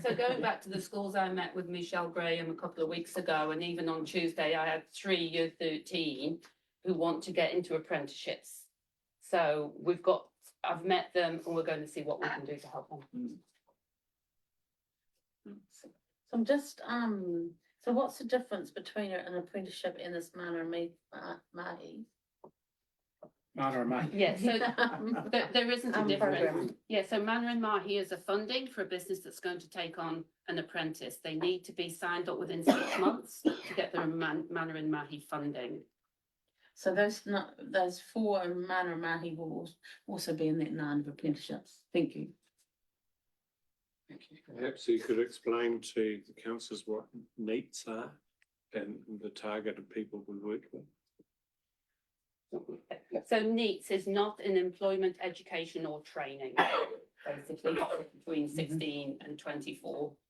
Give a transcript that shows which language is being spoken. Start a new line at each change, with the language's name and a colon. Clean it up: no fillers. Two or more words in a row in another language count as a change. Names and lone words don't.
English: So going back to the schools, I met with Michelle Graham a couple of weeks ago, and even on Tuesday, I had 3 year 13 who want to get into apprenticeships. So I've met them, and we're going to see what we can do to help them. So I'm just, so what's the difference between an apprenticeship and this mana mahi? Mana and Mahi. Yeah, so there isn't a difference. Program. Yeah, so Mana and Mahi is a funding for a business that's going to take on an apprentice. They need to be signed up within 6 months to get their Mana and Mahi funding. So those 4 mana mahi will also be in that 9 of apprenticeships. Thank you. Perhaps you could explain to the councillors what NEETs are and the target of people we work with. So NEETs is not an employment, education or training, basically between 16 and 24.